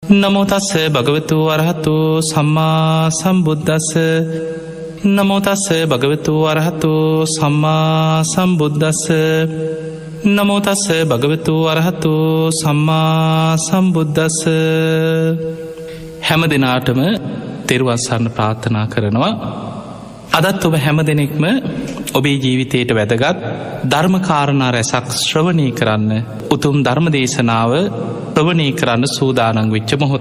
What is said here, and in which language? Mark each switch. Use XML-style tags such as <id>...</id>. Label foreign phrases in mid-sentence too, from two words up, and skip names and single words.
<pi>නමෝ තස්ස භගවතු වරහතු සම්මා සම්බුද්දස්ස නමෝ තස්ස භගවතු වරහතු සම්මා සම්බුද්දස්ස නමෝ තස්ස භගවතු වරහතු සම්මා සම්බුද්දස්ස.</pi> <si>හැම දෙනාටම තෙරුවන් සරණ ප්‍රාර්ථනා කරනවා. අදත් ඔබ හැම දෙනෙක්ම ඔබේ ජීවිතයට වැදගත් ධර්මකාරණා රැසක් ශ්‍රවණය කරන්න, උතුම් ධර්ම දේශනාව ශ්‍රවණය කරන්න සූදානං වෙච්ච මොහොත්.</si>